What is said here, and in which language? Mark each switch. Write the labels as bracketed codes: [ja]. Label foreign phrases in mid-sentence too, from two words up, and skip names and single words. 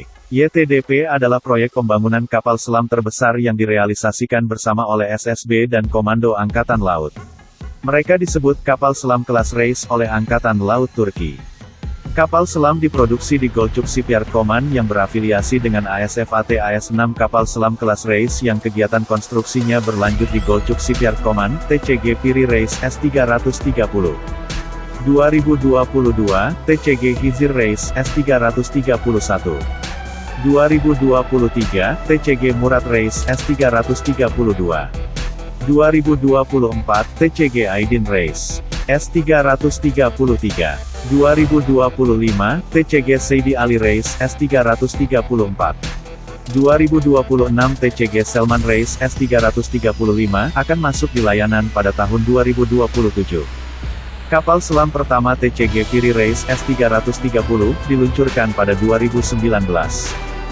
[id] YTDP adalah proyek pembangunan kapal selam terbesar yang direalisasikan bersama oleh SSB dan Komando Angkatan Laut. Mereka disebut kapal selam kelas Reis oleh Angkatan Laut Turki. Kapal selam diproduksi di Golcuk Shipyard Koman yang berafiliasi dengan ASFAT AS6 kapal selam kelas Reis yang kegiatan konstruksinya berlanjut di Golcuk Shipyard Koman, TCG Piri Reis S330. 2022, TCG Hizir Reis S331. 2023, TCG Murad Reis S332. 2024, TCG Aidin Reis S333. 2025, TCG Saidi Ali Reis S334. 2026 TCG Selman Reis S335 akan masuk di layanan pada tahun 2027. Kapal selam pertama TCG Piri Reis S330 diluncurkan pada 2019.